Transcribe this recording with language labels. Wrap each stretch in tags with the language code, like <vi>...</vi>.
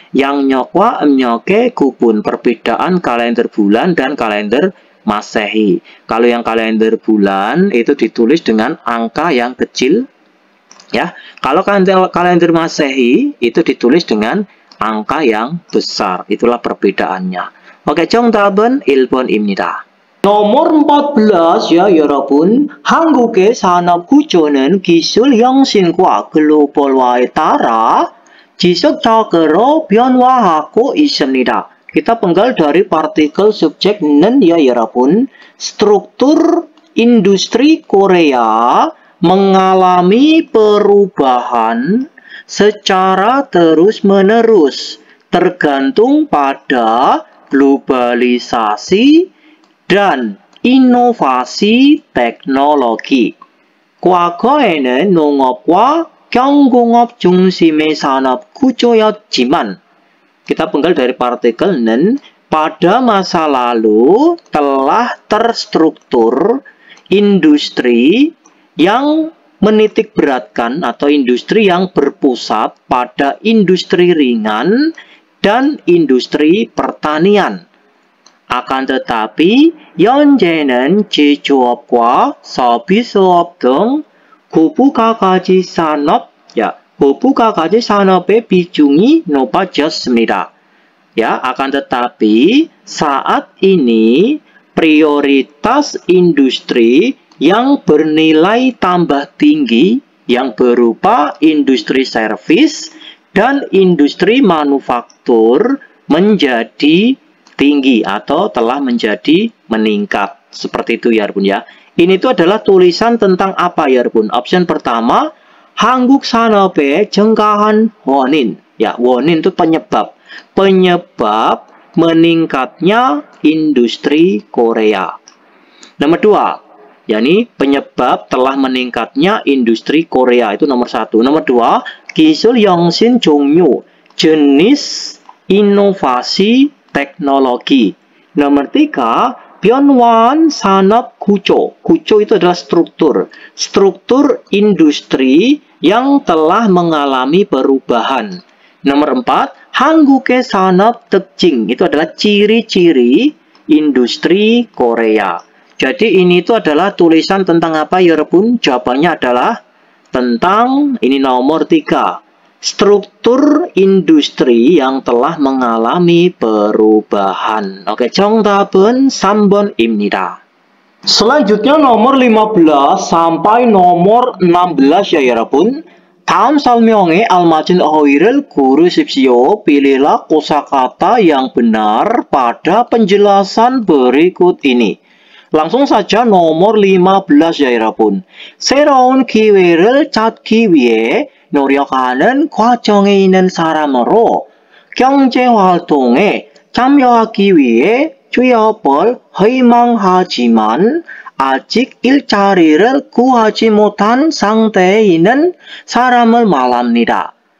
<id>Yang nyokwa nyoke kupun perbedaan kalender bulan dan kalender Masehi. Kalau yang kalender bulan itu ditulis dengan angka yang kecil ya. Kalau kalender Masehi itu ditulis dengan angka yang besar. Itulah perbedaannya.</id> <ko>Oke, 정답은 1번입니다.</ko> <id>nomor 14 ya</id> <ko>여러분. 한국의 산업 구조는 기술 혁신과 글로벌화에 따라 지속적으로 변화하고 있습니다.</ko> <id>Kita penggal dari partikel subjek는 ya</id> <ko>여러분.</ko> <id>Struktur industri Korea mengalami perubahan secara terus-menerus tergantung pada globalisasi dan inovasi teknologi.</id> <ko>과거에는 농업과 경공업 중심의 산업 구조였지만</ko> <id>kita penggal dari partikel는 pada masa lalu telah terstruktur industri yang menitik beratkan atau industri yang berpusat pada industri ringan dan industri pertanian. Akan tetapi,</id> <ko>현재는 제조업과 서비스업 등 고부가가치 산업, 고부가가치 산업의 비중이 높아졌습니다.</ko> <id>Ya, akan tetapi saat ini prioritas industri yang bernilai tambah tinggi yang berupa industri servis dan industri manufaktur menjadi tinggi atau telah menjadi meningkat. Seperti itu ya Bun ya. Ini itu adalah tulisan tentang apa ya Bun? Option pertama,</id> <ko>한국 산업의 증가한 원인.</ko> <id>Ya, 원인 itu penyebab. Penyebab meningkatnya industri Korea. Nomor 2, yakni penyebab telah meningkatnya industri Korea, itu nomor 1. Nomor 2,</id> <ko>기술 혁신 종류,</ko> <id>jenis inovasi teknologi. Nomor 3,</id> <ko>변화한 산업 구조.</ko> <id>구조 itu adalah struktur. Struktur industri yang telah mengalami perubahan. Nomor 4,</id> <ko>한국의 산업 특징.</ko> <id>Itu adalah ciri-ciri industri Korea. Jadi ini itu adalah tulisan tentang apa ya Rebun? Jawabannya adalah tentang ini nomor 3. Struktur industri yang telah mengalami perubahan.</id> <ko>Oke, 정답은 3번입니다.</ko> <id>Selanjutnya nomor 15 sampai nomor 16 ya</id> <ko>여러분. 다음 설명에 알맞은 어휘를 고르십시오.</ko> <id>Pilihlah kosakata yang benar pada penjelasan berikut ini. Langsung saja nomor 15 ya 여러분.</id> <ko>새로운 기회를 찾기 위해 노력하는 과정에 있는 사람으로 경제활동에 참여하기 위해 취업을 희망하지만 아직 일자리를 구하지 못한 상태에 있는 사람을 말합니다.</ko>